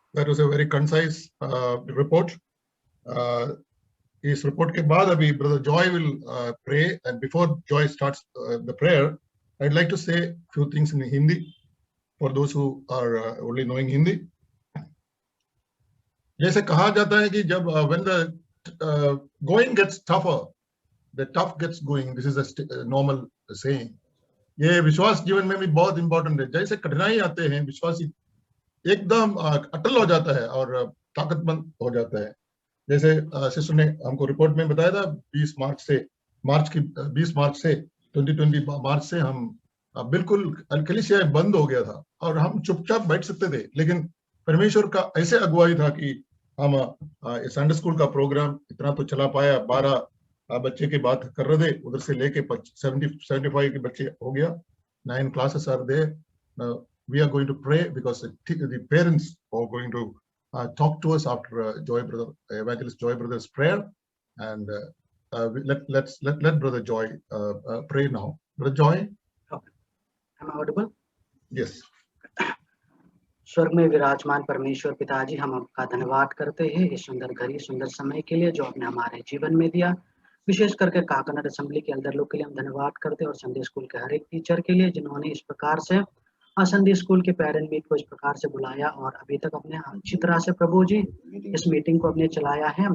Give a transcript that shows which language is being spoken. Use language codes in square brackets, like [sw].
[en] That was a very concise report. [hi] इस report के बाद अभी [en] Brother Joy will pray, and before Joy starts the prayer, I'd like to say a few things in Hindi for those who are only knowing Hindi. [hi] जैसे कहा जाता है कि जब [en] when the going gets tougher, the tough gets going. This is a normal saying. [hi] ये विश्वास जीवन में भी बहुत इंपॉर्टेंट है. जैसे कठिनाई आते हैं, विश्वासी एकदम अटल हो जाता है और ताकतमंद हो जाता है. जैसे सिस्टर ने हमको रिपोर्ट में बताया था 20 मार्च से 2020 मार्च से हम बिल्कुल कलीसिया बंद हो गया था और हम चुपचाप बैठ सकते थे, लेकिन परमेश्वर का ऐसे अगुवाई था कि हम संडे स्कूल का प्रोग्राम इतना तो चला पाया. 12 बच्चे की बात कर रहे थे, उधर से लेके 75 के बच्चे हो गया. [en] 9 classes are there. We are going to pray because the parents are going to talk to us after Evangelist Joy Brother's prayer, and let Brother Joy pray now. Brother Joy. Okay. Am I audible? Yes. [hi] स्वर्ग में विराजमान परमेश्वर पिताजी, हम आपका धन्यवाद करते हैं इस सुंदर घड़ी सुंदर समय के लिए जो आपने हमारे जीवन में दिया. विशेष करके काकनाड असेंबली के एल्डर लोग के लिए हम धन्यवाद करते हैं और संडे स्कूल के हर एक टीचर के लिए जिन्होंने इस प्रकार से संडे स्कूल के पेरेंट मीट को इस प्रकार से बुलाया और अभी तक अपने अच्छी तरह से प्रभु जी इस मीटिंग को अपने चलाया है.